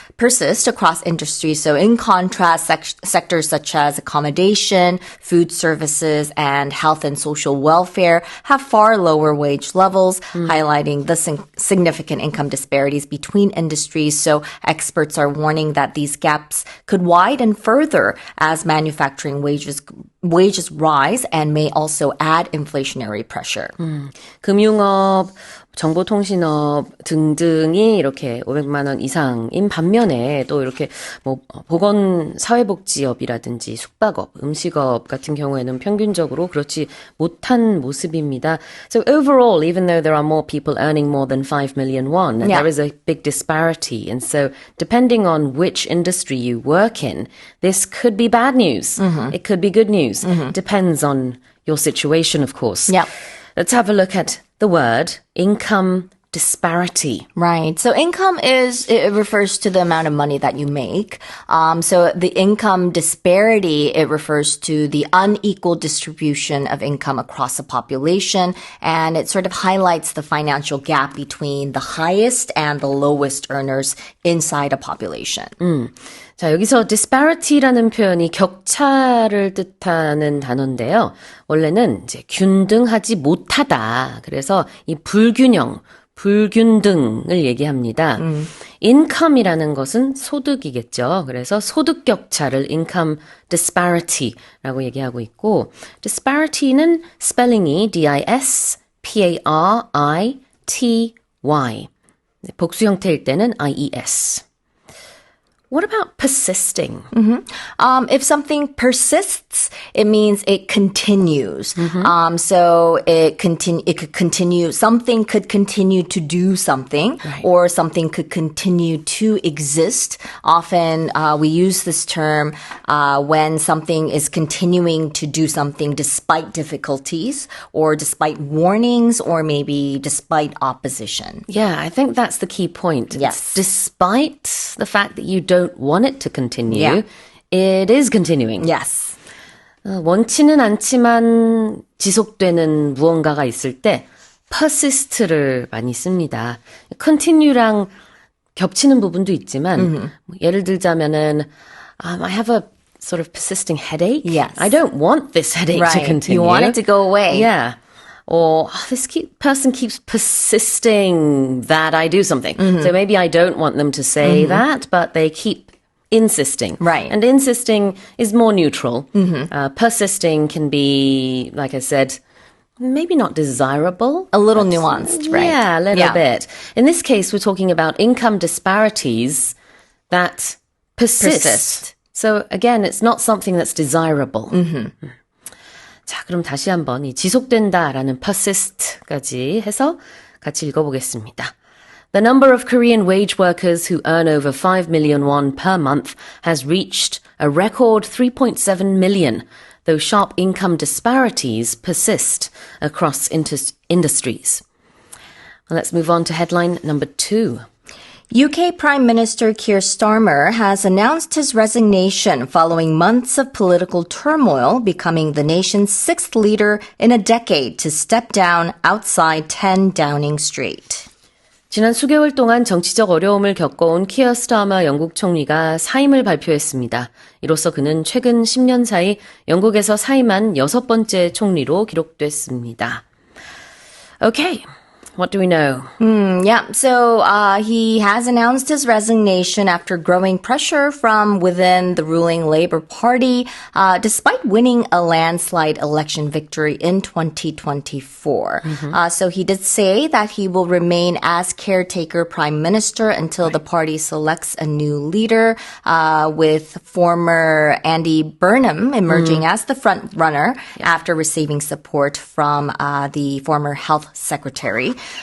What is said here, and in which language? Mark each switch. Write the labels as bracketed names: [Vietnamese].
[English] persist across industries. So in contrast, sectors such as accommodation, food services, and health and social welfare have far lower wage levels, highlighting the significant income disparities between industries. So experts are warning that these gaps could widen further as manufacturing wages rise and may also add inflationary pressure. [Korean] 금융업, 정보통신업 등등이 이렇게 500만 원 이상인 반면에 또 이렇게 뭐 보건 사회복지업이라든지 숙박업, 음식업 같은 경우에는 평균적으로 그렇지 못한 모습입니다. [English] So overall, even though there are more people earning more than 5 million won, Yeah. there is a big disparity. And so depending on which industry you work in, this could be bad news. It could be good news. Depends on your situation, of course. Yeah. Let's have a look at the word income disparity. Right. So income it refers to the amount of money that you make. So the income disparity, it refers to the unequal distribution of income across the population. And it sort of highlights the financial gap between the highest and the lowest earners inside a population. [Korean] 자, 여기서 disparity라는 표현이 격차를 뜻하는 단어인데요. 원래는 이제 균등하지 못하다. 그래서 이 불균등을 얘기합니다. income이라는 것은 소득이겠죠. 그래서 소득 격차를 income disparity라고 얘기하고 있고, disparity는 스펠링이 D-I-S-P-A-R-I-T-Y. 복수 형태일 때는 I-E-S. [English] What about persisting? If something persists, it means it continues. So it could continue. Something could continue to do something, or something could continue to exist. Often we use this term when something is continuing to do something despite difficulties, or despite warnings, or maybe despite opposition. Yeah, I think that's the key point. Yes. Despite the fact that you don't want it to continue, Yeah. it is continuing. Yes. [Korean] 원치는 않지만 지속되는 무언가가 있을 때 persist를 많이 씁니다. continue랑 겹치는 부분도 있지만 예를 들자면은 [English] I have a sort of persisting headache. Yes. I don't want this headache to Right. continue. You want it to go away. Yeah. Or person keeps persisting that I do something. So maybe I don't want them to say that, but they keep insisting. Right. And insisting is more neutral. Persisting can be, like I said, maybe not desirable. A little nuanced, right? Yeah, a little bit. In this case, we're talking about income disparities that persist. So again, it's not something that's desirable. [Korean] 자, 그럼 다시 한번 이 지속된다라는 persist까지 해서 같이 읽어보겠습니다. [English] The number of Korean wage workers who earn over 5 million won per month has reached a record 3.7 million, though sharp income disparities persist across industries. Well, let's move on to headline number 2. UK Prime Minister Keir Starmer has announced his resignation following months of political turmoil, becoming the nation's sixth leader in a decade to step down outside 10 Downing Street. [Korean] 지난 수개월 동안 정치적 어려움을 겪어온 키어 스타머 영국 총리가 사임을 발표했습니다. 이로써 그는 최근 10년 사이 영국에서 사임한 6번째 총리로 기록됐습니다. [English] Okay. What do we know? So he has announced his resignation after growing pressure from within the ruling Labour Party, despite winning a landslide election victory in 2024. So he did say that he will remain as caretaker prime minister until the party selects a new leader, with former Andy Burnham emerging as the front runner after receiving support from the former health secretary.